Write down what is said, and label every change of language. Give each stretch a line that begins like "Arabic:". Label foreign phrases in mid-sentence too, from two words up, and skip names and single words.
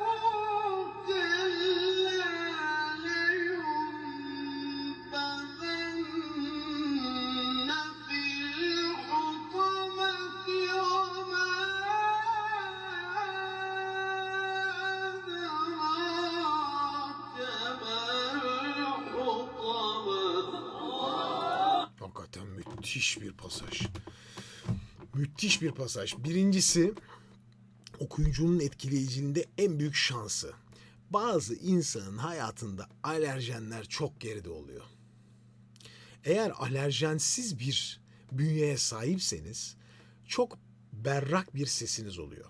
Arabic: كلا لينبذن في الحطمة وما أدراك ما الحطمة.
Turkish: Hakikaten müthiş bir pasaj. Müthiş bir pasaj. Birincisi, okuyucunun etkileyiciliğinde en büyük şansı. Bazı insanın hayatında alerjenler çok geride oluyor. Eğer alerjensiz bir bünyeye sahipseniz çok berrak bir sesiniz oluyor.